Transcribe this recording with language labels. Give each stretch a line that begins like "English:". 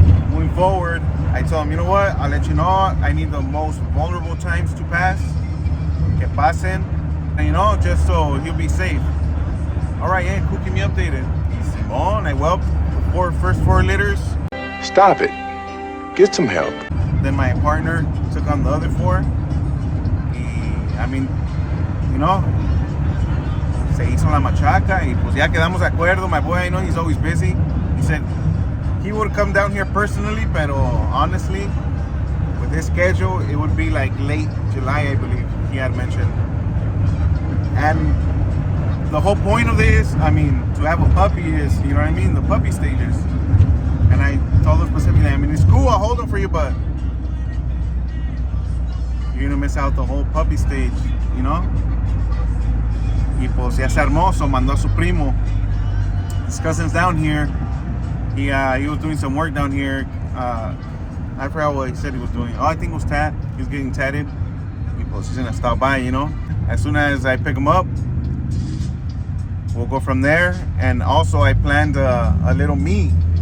English: Moving forward, I told him, you know what, I'll let you know, I need the most vulnerable times to pass, que pasen, and, you know, just so he'll be safe. All right, yeah, cool, keep me updated. Simon, I whelped the first 4 litters. Stop it. Get some help. Then my partner took on the other 4.
Spanish: I mean, you know, se hizo la machaca, y pues ya quedamos de acuerdo.
English: My boy, I know he's always busy. He said he would come down here personally, pero honestly, with his schedule, it would be like late July, I believe he had mentioned. And the whole point of this, I mean, to have a puppy is, you know what I mean, the puppy stages. And I told him specifically, I mean, it's cool, I'll hold him for you, but you're gonna miss out the whole puppy stage, you know?
Spanish: Y pues ya se armó, so mandó a su primo.
English: His cousin's down here. He was doing some work down here. I forgot what he said he was doing. Oh, I think it was tat. He was getting tatted. Y pues he's gonna stop by, you know? As soon as I pick him up, we'll go from there. And also I planned a little meet.